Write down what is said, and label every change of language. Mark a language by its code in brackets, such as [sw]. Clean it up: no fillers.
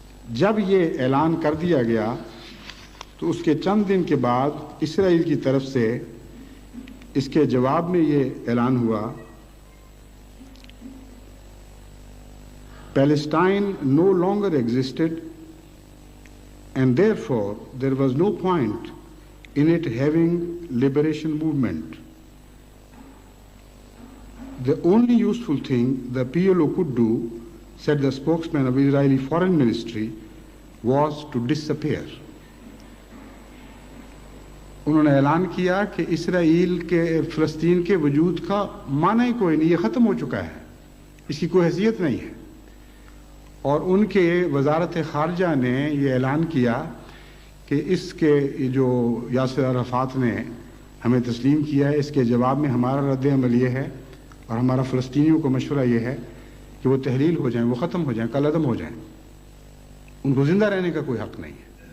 [ur] جب یہ اعلان کر دیا گیا تو اس کے چند دن کے بعد اسرائیل کی طرف سے اس کے جواب میں یہ اعلان ہوا: [en] Palestine no longer existed and therefore there was no point in it having liberation movement. The only useful thing the PLO could do, said the spokesman of Israeli Foreign Ministry, was to disappear. [ur] انہوں نے اعلان کیا کہ اسرائیل کے فلسطین کے وجود کا معنی ہی کوئی نہیں، یہ ختم ہو چکا ہے، اس کی کوئی حیثیت نہیں ہے. اور ان کے وزارت خارجہ نے یہ اعلان کیا کہ اس کے جو یاسر عرفات نے ہمیں تسلیم کیا ہے، اس کے جواب میں ہمارا رد عمل یہ ہے اور ہمارا فلسطینیوں کو مشورہ یہ ہے کہ وہ تحلیل ہو جائیں، وہ ختم ہو جائیں، کل عدم ہو جائیں، ان کو زندہ رہنے کا کوئی حق نہیں ہے.